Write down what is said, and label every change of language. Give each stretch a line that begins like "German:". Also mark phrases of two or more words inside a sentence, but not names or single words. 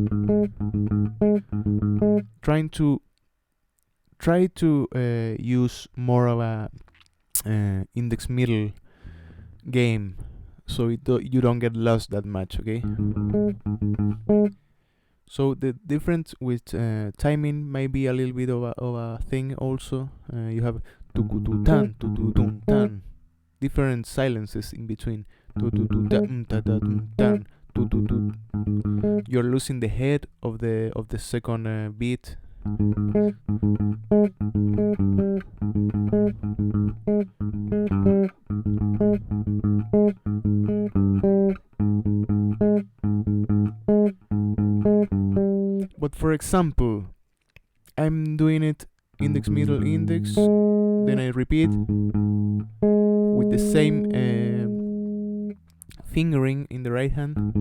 English: Try to use more of a index middle game, so you don't get lost that much, okay? So the difference with timing might be a little bit of a thing also. You have tu-tu-tu-tan, tu-tu-tum-tan, different silences in between. Tu-tu-tu-ta-ta-ta-tum-tan, tu-tu-tu. You're losing the head of the second beat. But for example, I'm doing it index, middle, index, then I repeat with the same fingering in the right hand.